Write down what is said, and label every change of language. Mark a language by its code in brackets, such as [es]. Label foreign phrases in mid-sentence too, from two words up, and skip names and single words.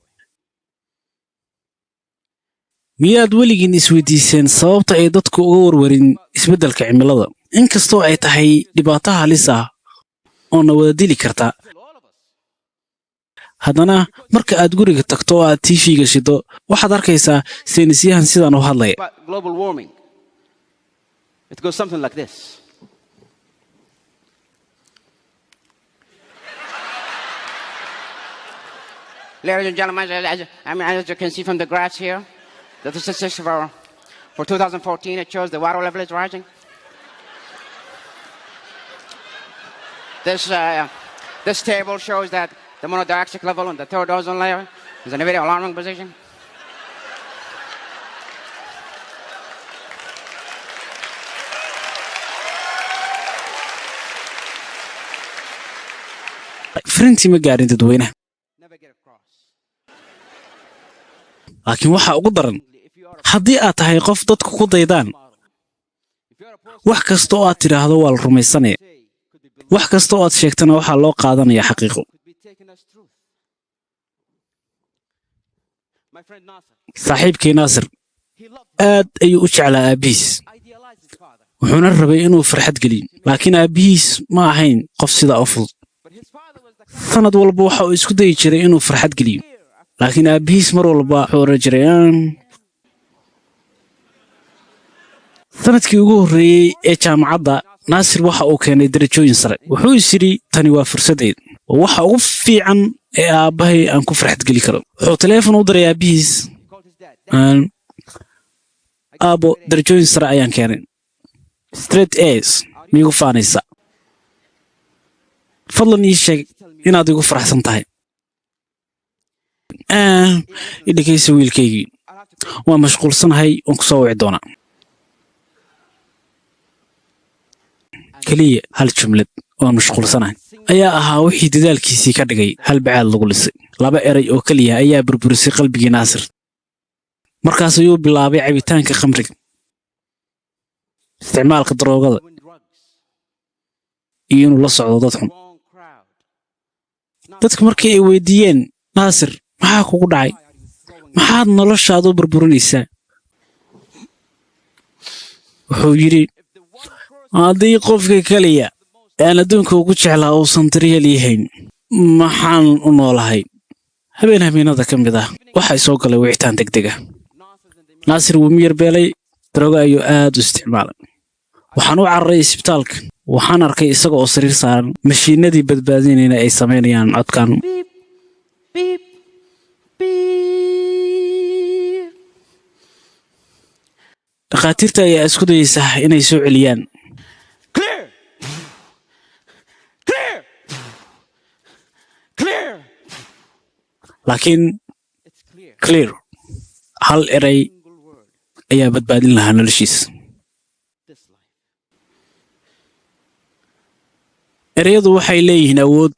[so] miyaad weligiin isweydiiseen sababta ay dadku uga warwarin isbeddelka cimilada inkastoo ay tahay dhibaato halis ah oo na wada dili karta haddana marka aad guriga tagto oo aad TV-ga shido waxaad arkaysaa saynisyahan sidan u hadlaya [en] It goes something like this. Ladies and gentlemen, as you can see from the graphs here, the statistics for 2014, it shows the water level is rising. This table shows that the monodioxide level on the 3rd ozone layer is in a very alarming position. [so] frinti ma gaarin dadweynaha laakiin waxa ugu daran haddii aad tahay qof dadku ku daydaan wax kasta oo aad tidhaahdo waa la rumaysanaya wax kasta oo aad sheegtana waxaa loo qaadanaya xaqiiqo [en] My friend Nasser. [so] saaxiibkii naasir [en] He loved [so] aad ayuu u jeclaa aabbihiis [en] idealized his father. [so] wuxuuna rabay inuu farxad geliyo laakiin aabbihiis ma ahayn qof sidaa u fudud [en] But his father was the kind [so] sanad walba waxa uu isku dayi jiray inuu farxad geliyo laakiin aabbihiis mar walba wuxuu oran jiray sanadkii ugu horreeyey ee jaamacadda naasir waxa uu keenay darajooyin sare wuxuu is yidhi tani waa fursaddeed oo waxa ugu fiican ee aabbahay aan ku farxad geli karo wuxuu taleefon u diray aabbihiis [en] he called his dad. [so] aabbo darajooyin sare ayaan keenay [en] straight as [so] miigu faanaysa fadlan ii sheeg inaad igu faraxsan tahay idhegaysa wiilkaygii [en] I'll have to pay. [so] waa mashquulsanahay oon ku soo wici doonaa keliya hal jumlad waan mashquulsanahay ayaa ahaa wixii dadaalkiisii ka dhigay hal bacaad lagu lisay laba eray oo keliya ayaa burburisay qalbigii naasir markaas ayuu bilaabay cabitaanka khamriga isticmaalka daroogada [en] When drugs. [so] iyo inuu la socdo dad xun [en] Wrong crowd. [so] dadka markii ay weydiiyeen naasir maxaa kugu dhacay [en] Why are you throwing [so] maxaad noloshaada u burburinaysaa wuxuu yidhi [en] if the one person [so] haddii qofka keliya aan adduunka ugu jeclaa uusan daryeel yahayn maxaan u noolahay habeen habeenada ka mid ah waxaa soo galay wicitaan degdeg ah [en] Nasser's and the [so] naasir wuu miyir beelay daroogo ayuu aad u isticmaalay waxaan u cararay isbitaalka waxaan arkay isaga oo sariir saaran mashiinadii badbaadinayna ay samaynayaan codkan [en] beep, beep, beep. [so] dhakhaatiirta ayaa isku dayaysa inay soo celiyaan [en] Clear! Clear! Clear! [so] laakiin [en] It's clear. [so] clear hal eray [en] Single word. [so] ayaa badbaadin lahaa noloshiisa [en] This life. [so] ereyadu waxay leeyihiin awood